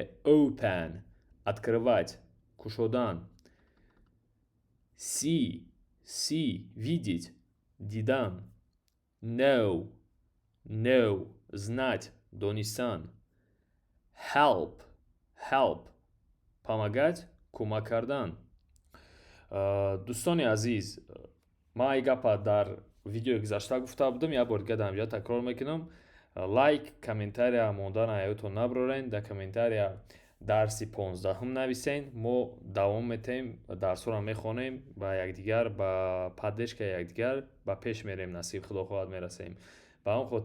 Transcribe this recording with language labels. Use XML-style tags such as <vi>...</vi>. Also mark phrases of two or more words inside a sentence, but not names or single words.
<en>Open,</en> <ru>открывать, кушодан.</ru> <en>See, видеть, дидан. Know, знать, донистан. Help, помогать,</en> <tg>кӯмак кардан. Дӯстони азиз, ман ин гапа дар видеои гузашта гуфта будам, як бор дига дар инҷа такрор мекунам. Лайк, комментария мондан ҳаётон набарорен. Дар комментария дарси 15 нависен. Мо давом метем, дарсҳоро мехонем ба якдигар, ба паддержкаи якдигар ба пеш мерем, насиб худо хоҳад мерасем.</tg>